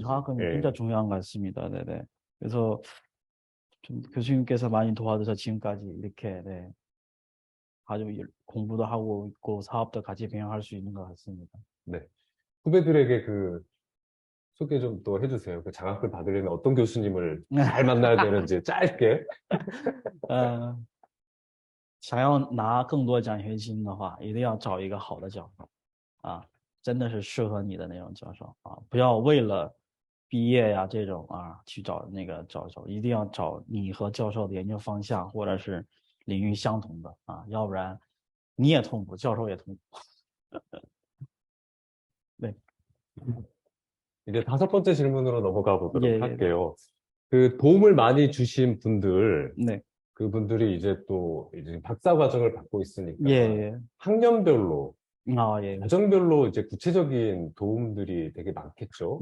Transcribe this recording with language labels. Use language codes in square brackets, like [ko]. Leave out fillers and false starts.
[ko] 장학금이 진짜 중요한 것 같습니다. 네네. 그래서 좀 교수님께서 많이 도와줘서 지금까지 이렇게 네, 아주 공부도 하고 있고 사업도 같이 병행할 수 있는 것 같습니다. 네. 후배들에게 그 소개 좀 또 해주세요. 그 장학금 받으려면 어떤 교수님을 잘 만나야 되는지 짧게. [zh] 想要拿更多奖学金的话，一定要找一个好的教授啊，真的是适合你的那种教授啊，不要为了毕业呀这种啊去找那个教授，一定要找你和教授的研究方向或者是领域相同的啊，要不然你也痛苦，教授也痛苦。 [ko] 네. 이제 다섯 번째 질문으로 넘어가 보도록 예, 예. 할게요. 그 도움을 많이 주신 분들, 네. 그분들이 이제 또 이제 박사 과정을 받고 있으니까 예, 예. 학년별로, 아, 예. 과정별로 이제 구체적인 도움들이 되게 많겠죠.